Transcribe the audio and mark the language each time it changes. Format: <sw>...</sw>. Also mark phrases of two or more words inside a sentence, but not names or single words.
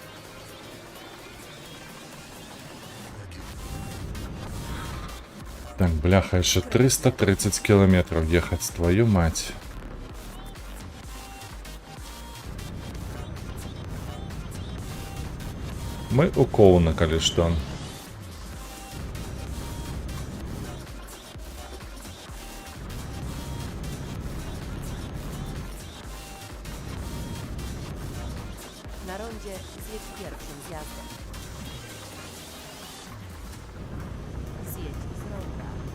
<be>Так, бляха, яшчэ 330 кіламетраў ехаць,</be> <ru>твою мать.</ru> <be>Мы у Коуна, калі што.</be> <pl>Na rondzie zjedź pierwszym zjazdem. Zjedź z ronda.</pl>